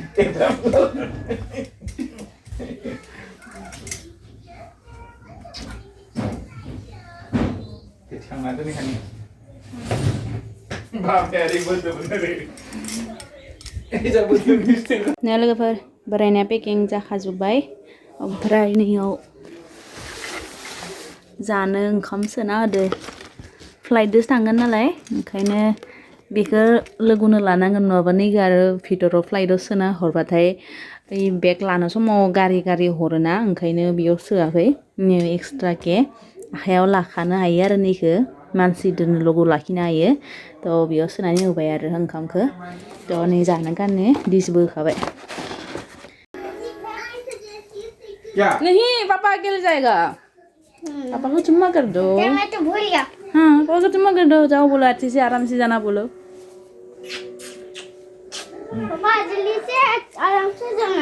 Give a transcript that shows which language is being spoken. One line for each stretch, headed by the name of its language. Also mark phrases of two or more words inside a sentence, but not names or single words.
Indonesian: Kecang ada nih kan? Bapak hari bener-bener ini.
Bodo: Nah लोगोफोर बोरायनाया पेकिं जाखाजोब्बाय ओमफ्राय नैयाव जानो ओंखाम सोना होदो फ्लाइटजोंसो थांगोन नालाय ओंखायनो बेखौ लोगोनो लानांगोन नङाबा नै आरो भितराव फ्लाइटआव सोना हरबाथाय ओइ बेग लानो समाव गारि हरोना ओंखायनो बेयाव सोआखै एक्सट्राके आखायाव लाखानो हायो आरो नैखौ मानसि दोननो लोगो लाखिनो हायो थ' बेयाव सोनानै होबाय आरो ओंखामखौ थ' नै जानो गारनो डिसबो होखाबाय
Hindi: नहीं पापा अकेले जाएगा पापा को चुम्मा कर दो मैं तो भूल गया हाँ पापा को चुम्मा कर दो जाओ बोलो अच्छे से आराम से जाना बोलो पापा जल्दी से आराम से जाना